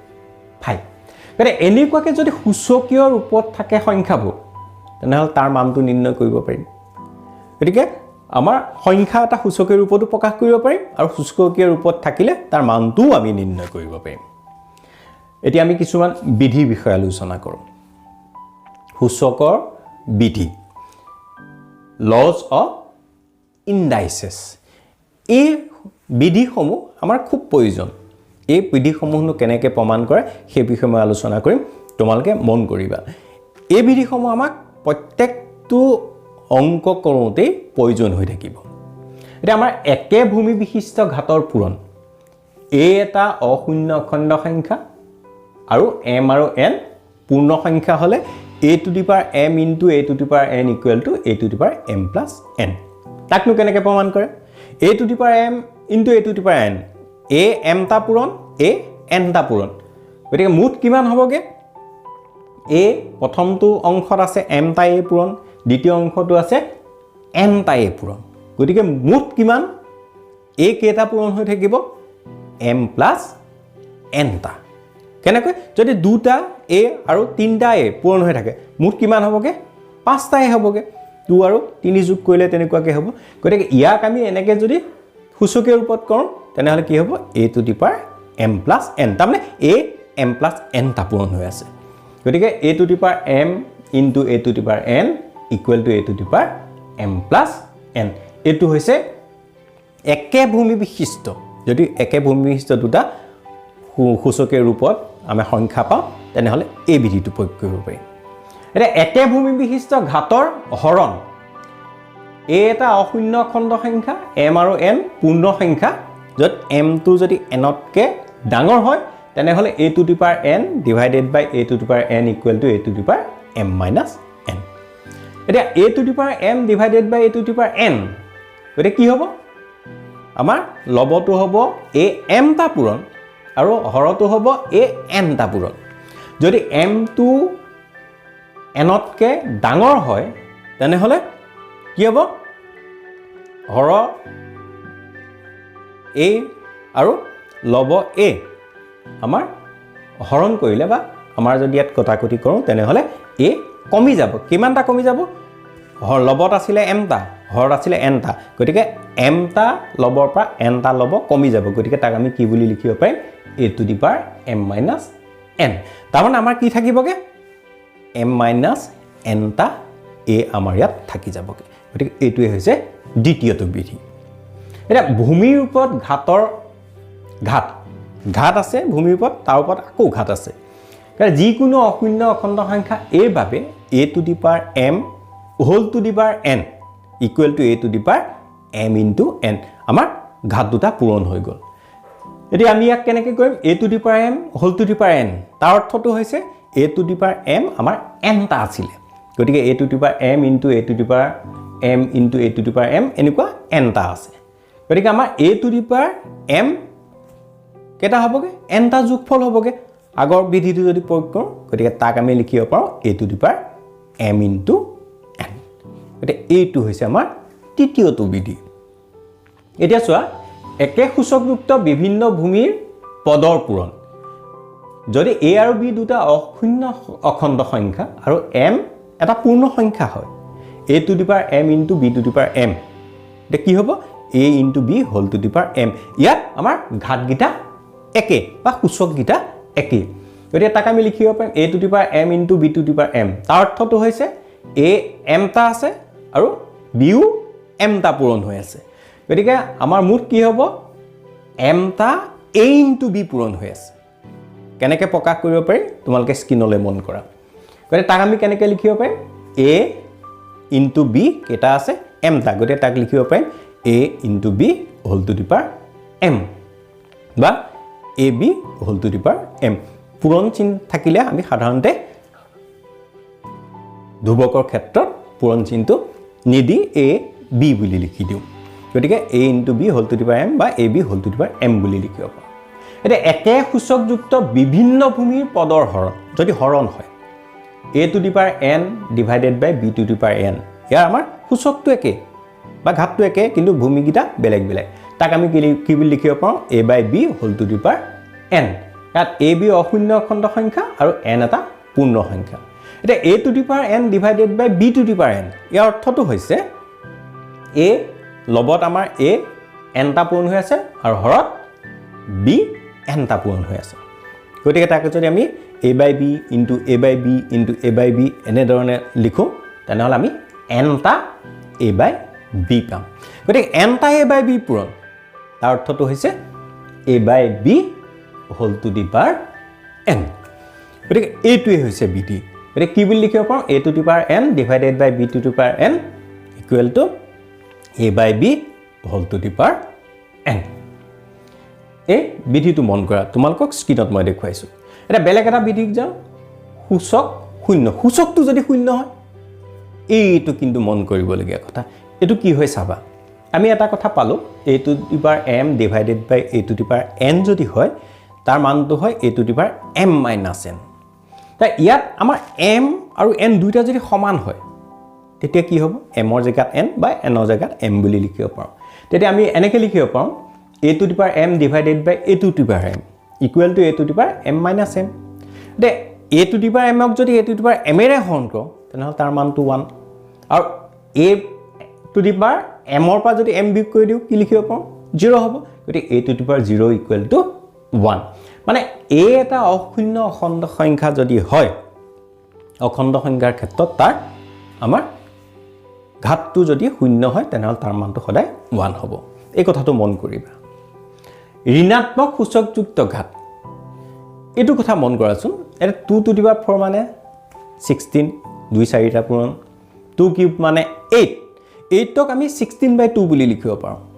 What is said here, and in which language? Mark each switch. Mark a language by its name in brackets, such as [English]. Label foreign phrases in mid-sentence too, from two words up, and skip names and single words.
[Assamese] গতিকে এনেকুৱাকে যদি সূচকীয় ৰূপত থাকে সংখ্যাবোৰ তেনেহ'লে তাৰ মানটো নিৰ্ণয় কৰিব পাৰিম গতিকে আমাৰ সংখ্যা এটা সূচকীয় ৰূপতো প্ৰকাশ কৰিব পাৰিম আৰু সূচকীয় ৰূপত থাকিলে তাৰ মানটোও আমি নিৰ্ণয় কৰিব পাৰিম এতিয়া আমি কিছুমান বিধিৰ বিষয়ে আলোচনা কৰোঁ সূচকৰ বিধি [English] laws of indices [Assamese] এই বিধিসমূহ আমাৰ খুব প্ৰয়োজন এই বিধিসমূহনো কেনেকৈ প্ৰমাণ কৰে সেই বিষয়ে মই আলোচনা কৰিম তোমালোকে মন কৰিবা এই বিধিসমূহ আমাক প্ৰত্যেকটো অংক কৰোঁতে প্ৰয়োজন হৈ থাকিব এটা আমাৰ একে ভূমি বিশিষ্ট ঘাতৰ পূৰণ এ এটা অশূন্য অখণ্ড সংখ্যা আৰু m আৰু n পূৰ্ণ সংখ্যা হলে [English] a to the power m into a to the power n equal to a to the power m plus n [Assamese] তাকনো কেনেকৈ প্ৰমাণ কৰে [English] a to the power m into a to the power n [Assamese] a m টা পূৰণ a n টা পূৰণ গতিকে মুঠ কিমান হ'বগে a প্ৰথমটো অংশত আছে m টা a পূৰণ দ্বিতীয় অংশটো আছে n টা a পূৰণ গতিকে মুঠ কিমান a কেইটা পূৰণ হৈ থাকিব [English] m plus n [Assamese] টা কেনেকৈ যদি দুটা a আৰু তিনটা a পূৰণ হৈ থাকে মুঠ কিমান হ'বগে পাঁচটা a হ'বগে 2 আৰু 3 যোগ কৰিলে তেনেকুৱাকে হ'ব গতিকে ইয়াক আমি এনেকৈ যদি সূচকীয় ৰূপত কৰোঁ তেনেহ'লে কি হ'ব [English] a to the power m plus n [Assamese] তাৰমানে a [English] m plus n [Assamese] টা পূৰণ হৈ আছে গতিকে [English] a to the power m into a to the power n equal to a to the power m plus n [Assamese] এইটো হৈছে একে ভূমি বিশিষ্ট যদি একে ভূমি বিশিষ্ট দুটা সূচকীয় ৰূপত আমি সংখ্যা পাওঁ তেনেহ'লে এই বিধিটো প্ৰয়োগ কৰিব পাৰিম এটা একে ভূমি বিশিষ্ট ঘাতৰ হৰণ এ এটা অশূন্য খণ্ড সংখ্যা m আৰু n পূৰ্ণ সংখ্যা য'ত m টো যদি n তকৈ ডাঙৰ হয় তেনেহ'লে [English] a to the power n divided by a to the power n equal to a to the power m minus n [Assamese] এতিয়া [English] a to the power m divided by a to the power n [Assamese] গতিকে কি হ'ব আমাৰ লবটো হ'ব a m টা পূৰণ আৰু হৰটো হ'ব a n টা পূৰণ যদি m টো n তকৈ ডাঙৰ হয় তেনেহ'লে কি হ'ব হৰ a আৰু লব a আমাৰ হৰণ কৰিলে বা আমাৰ যদি ইয়াত কটাকটি কৰোঁ তেনেহ'লে a কমি যাব কিমানটা কমি যাব লবত আছিলে m টা হৰত আছিলে n টা গতিকে m টা লবৰ পৰা n টা লব কমি যাব গতিকে তাক আমি কি বুলি লিখিব পাৰিম [English] a to the power m minus n [Assamese] তাৰমানে আমাৰ কি থাকিবগে [English] m minus n [Assamese] টা a আমাৰ ইয়াত থাকি যাবগে গতিকে এইটোৱে হৈছে দ্বিতীয়টো বিধি এটা ভূমিৰ ওপৰত ঘাত আছে ভূমিৰ ওপৰত তাৰ ওপৰত আকৌ ঘাত আছে কাৰণ যিকোনো অশূন্য অখণ্ড সংখ্যা a বাবে [English] a to the power m whole to the power n equal to a to the power m into n [Assamese] আমাৰ ঘাত দুটা পূৰণ হৈ গ'ল এতিয়া আমি ইয়াক কেনেকৈ কৰিম [English] a to the power m whole to the power n [Assamese] তাৰ অৰ্থটো হৈছে [English] a to the power m [Assamese] আমাৰ n টা আছিলে গতিকে a [English] to the power m into a to the power m into a to the power m [Assamese] এনেকুৱা n টা আছে গতিকে আমাৰ [English] a to the power m [Assamese] কেটা হ'বগে n টা যোগফল হ'বগে আগৰ বিধিটো যদি প্ৰয়োগ কৰোঁ গতিকে তাক আমি লিখিব পাৰোঁ [English] a to the power m into [Assamese] n গতিকে এইটো হৈছে আমাৰ তৃতীয়টো বিধি এতিয়া চোৱা একে সূচকযুক্ত বিভিন্ন ভূমিৰ পদৰ পূৰণ যদি a আৰু b দুটা অশূন্য অখণ্ড সংখ্যা আৰু m এটা পূৰ্ণ সংখ্যা হয় [English] a to the power m into b to the power m [Assamese] এটা কি হ'ব [English] a into b whole to the power m [Assamese] ইয়াত আমাৰ ঘাতগিটা একে বা সূচকগিটা একে গতিকে তাক আমি লিখিব পাৰিম [English] a to the power m into b to the power m [Assamese] তাৰ অৰ্থটো হৈছে a m টা আছে আৰু b ও m টা পূৰণ হৈ আছে গতিকে আমাৰ মুঠ কি হ'ব m টা [English] a into b [Assamese] পূৰণ হৈ আছে কেনেকৈ প্ৰকাশ কৰিব পাৰি তোমালোকে স্ক্ৰীনলৈ মন কৰা গতিকে তাক আমি কেনেকৈ লিখিব পাৰিম [English] a into b [Assamese] কেটা আছে m টা গতিকে তাক লিখিব পাৰিম [English] a into b whole to the power m [Assamese] বা [English] ab whole to the power m [Assamese] পূৰণ চিহ্ন থাকিলে আমি সাধাৰণতে ধ্ৰুৱকৰ ক্ষেত্ৰত পূৰণ চিহ্নটো নিদি a b বুলি লিখি দিওঁ গতিকে [English] a into b whole to the power m [Assamese] বা [English] ab whole to the power m [Assamese] বুলি লিখিব পাৰোঁ এটা একে সূচকযুক্ত বিভিন্ন ভূমিৰ পদৰ হৰণ যদি হৰণ হয় [English] a to the power n divided by b to the power n [Assamese] ইয়াৰ আমাৰ সূচকটো একে বা ঘাতটো একে কিন্তু ভূমিকেইটা বেলেগ বেলেগ তাক আমি কি বুলি লিখিব পাৰোঁ [English] a/b whole to the power n [Assamese] ইয়াত a b অশূন্য অখণ্ড সংখ্যা আৰু n এটা পূৰ্ণ সংখ্যা এটা [English] a to the power n divided by b to the power n [Assamese] ইয়াৰ অৰ্থটো হৈছে a লগত আমাৰ a n টা পূৰণ হৈ আছে আৰু হৰত b n টা পূৰণ হৈ আছে গতিকে তাকে যদি আমি [English] a/b into a/b into a/b [Assamese] এনেধৰণে লিখোঁ তেনেহ'লে আমি n টা a/b পাম গতিকে n টা a/b পূৰণ তাৰ অৰ্থটো হৈছে [English] a/b whole to the power n [Assamese] গতিকে এইটোৱে হৈছে বিধি গতিকে কি বুলি লিখিব পাৰোঁ [English] a to the power n divided by b to the power n equal to a/b whole to the power n [Assamese] এই বিধিটো মন কৰা তোমালোকক স্ক্ৰীনত মই দেখুৱাইছোঁ এটা বেলেগ এটা বিধিক যাওঁ সূচক শূন্য সূচকটো যদি শূন্য হয় এইটো কিন্তু মন কৰিবলগীয়া কথা এইটো কি হয় চাবা আমি এটা কথা পালোঁ [English] a to the power m divided by a to the power n [Assamese] যদি হয় তাৰ মানটো হয় [English] a to the power m minus n [Assamese] তাই ইয়াত আমাৰ m আৰু n দুইটা যদি সমান হয় তেতিয়া কি হ'ব m ৰ জেগাত n বা n ৰ জেগাত m বুলি লিখিব পাৰোঁ তেতিয়া আমি এনেকৈ লিখিব পাৰোঁ [English] a to the power m divided by a to the power m equal to a to the power m minus m [Assamese] de [English] a to the power m [Assamese] ক যদি [English] a to the power m [Assamese] এৰে হৰণ কৰোঁ তেনেহ'লে তাৰ মানটো 1 আৰু [English] a to the power m [Assamese] ৰ পৰা যদি m বিয়োগ কৰি দিওঁ কি লিখিব পাৰোঁ 0 হ'ব গতিকে [English] a to the power 0 equal to 1 [Assamese] মানে a এটা অশূন্য অখণ্ড সংখ্যা যদি হয় অখণ্ড সংখ্যাৰ ক্ষেত্ৰত তাৰ আমাৰ ঘাতটো যদি শূন্য হয় তেনেহ'লে তাৰ মানটো সদায় 1 হ'ব এই কথাটো মন কৰিবা ঋণাত্মক সূচকযুক্ত ঘাত এইটো কথা মন কৰাচোন এটা [English] 2 to the power 4 [Assamese] মানে 16 2 4টা পূৰণ 2 কিউব মানে 8 8ক আমি 16/2 বুলি লিখিব পাৰোঁ